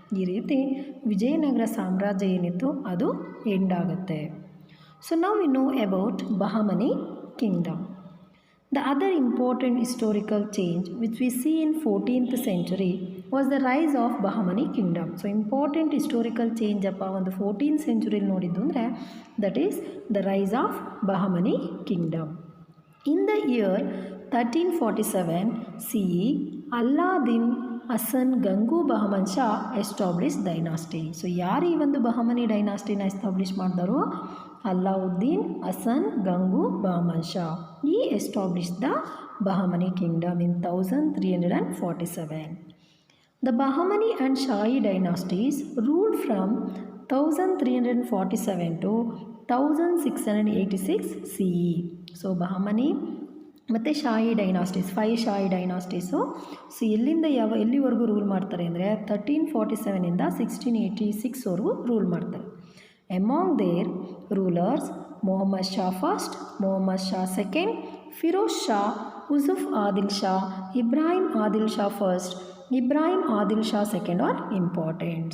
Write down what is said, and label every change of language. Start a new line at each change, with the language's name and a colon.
Kannada: ಈ ರೀತಿ ವಿಜಯನಗರ ಸಾಮ್ರಾಜ್ಯ ಏನಿತ್ತು ಅದು ಎಂಡ್ ಆಗುತ್ತೆ.
English: so
Kannada: ನಾವು
English: We know about Bahamani kingdom. The other important historical change which we see in 14th century was the rise of Bahamani kingdom. So important historical change
Kannada: ಅಪ್ಪ ಒಂದು
English: 14th century
Kannada: ನೋಡಿದ್ದು ಅಂದರೆ
English: that is the rise of Bahamani kingdom. In the year 1347 CE, Alauddin Hasan Gangu Bahman Shah establish dynasty.
Kannada: So ಯಾರು ಈ ಒಂದು Bahmani ಡೈನಾಸ್ಟಿನ establish ಮಾಡಿದಾರೋ?
English: Allauddin Hasan Gangu Bahman Shah. He establish the Bahamani kingdom in 1347. The Bahamani and Shahi dynasties ruled from 1347 to 1686 CE.
Kannada: So Bahmani ಮತ್ತು ಶಾಹಿ dynasties, 5 ಶಾಹಿ ಡೈನಾಸ್ಟೀಸು. So ಎಲ್ಲಿವರೆಗೂ rule ಮಾಡ್ತಾರೆ ಅಂದರೆ 1347ಇಂದ 1686ವರೆಗೂ rule ಮಾಡ್ತಾರೆ.
English: Among their rulers Mohammad Shah first, Mohammad Shah second, Firoz Shah, Yusuf Adil Shah, Ibrahim Adil Shah first, Ibrahim Adil Shah second are important.